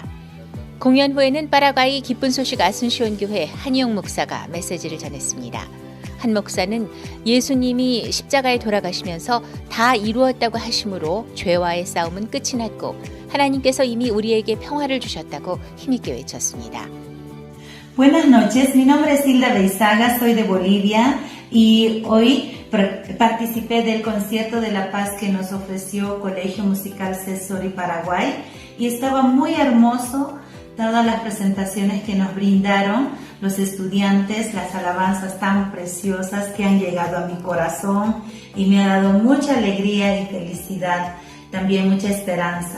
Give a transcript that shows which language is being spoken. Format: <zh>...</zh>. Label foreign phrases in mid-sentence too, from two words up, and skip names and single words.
<ko>공연 후에는 파라과이 기쁜 소식 아순시온 교회 한희용 목사가 메시지를 전했습니다. 한 목사는 예수님이 십자가에 돌아가시면서 다 이루었다고 하심으로 죄와의 싸움은 끝이 났고 하나님께서 이미 우리에게 평화를 주셨다고 힘있게 외쳤습니다.</ko> <es>Buenas noches, mi nombre es Hilda Beizaga, soy de Bolivia y hoy participé del concierto de La Paz que nos ofreció Colegio Musical Cesori Paraguay y estaba muy hermoso todas las presentaciones que nos brindaron los estudiantes, las alabanzas tan preciosas que han llegado a mi corazón y me ha dado mucha alegría y felicidad, también mucha esperanza.</es>